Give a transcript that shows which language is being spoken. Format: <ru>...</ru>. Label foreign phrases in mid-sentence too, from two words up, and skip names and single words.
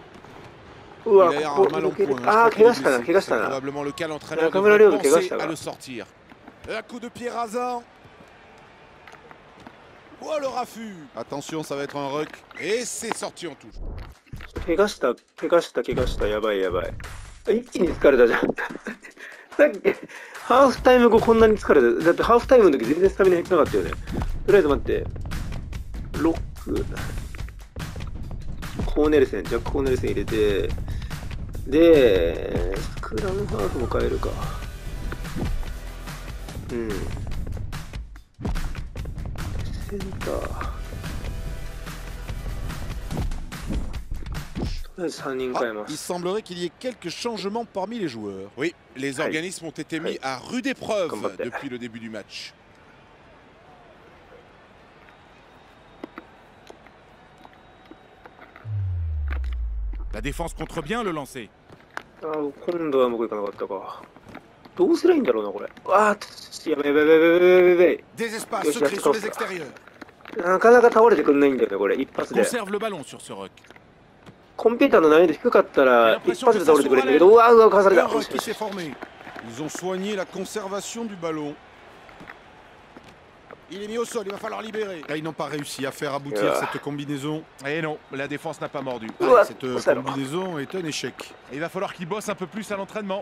<ja>うわ、</ja> <fr>Il a l'air</fr> <ja>ここ</ja> <fr>mal en</fr> <ja>抜ける</ja> <fr>point.</fr> <ja>ああ、</ja> <fr>Je</fr> <ja>怪</ja> <fr>crois</fr> <ja>我</ja> <fr>qu'il</fr> <ja>した</ja> <fr>est</fr> <ja>な、</ja> <fr>blessé.</fr> <ja>怪我し</ja> <fr>C'est</fr> <ja>たな。</ja> <fr>probablement le cas l'entraîneur Caméra devrait Léo, penser</fr> <ja>Kegashita.</ja> <fr>à le sortir. Un coup de pied rasant. Oh le raffut. Attention, ça va être un ruck. Et c'est sorti en touche.</fr> <ja>怪我した、怪我した、怪我した、やばいやばい。一気に疲れたじゃん。さっき、 ハーフタイム後こんなに疲れて、だってハーフタイムの時全然スタミナ減ってなかったよね。とりあえず待って。ロック。コーネルセン、ジャック・コーネルセン入れて、で、スクラムハーフも変えるか。うん。センター。</ja> <fr>Il semblerait qu'il y ait quelques changements parmi les joueurs. Oui, les organismes ont été mis à rude épreuve depuis le début du match. La défense contre bien le lancer. Des espaces secrets sur les extérieurs. Conserve le ballon sur ce ruck.</fr> <ja>コンピューターの難易度低かったら一発で倒れてくれたけど、うわうわかわされた。</ja> <fr>Ils ont soigné la conservation du ballon. Il est mis au sol, il va falloir libérer. Là, ils n'ont pas réussi à faire aboutir cette combinaison. Et non, la défense n'a pas mordu. Cette combinaison est un échec. Et il va falloir qu'ils bossent un peu plus à l'entraînement.</fr>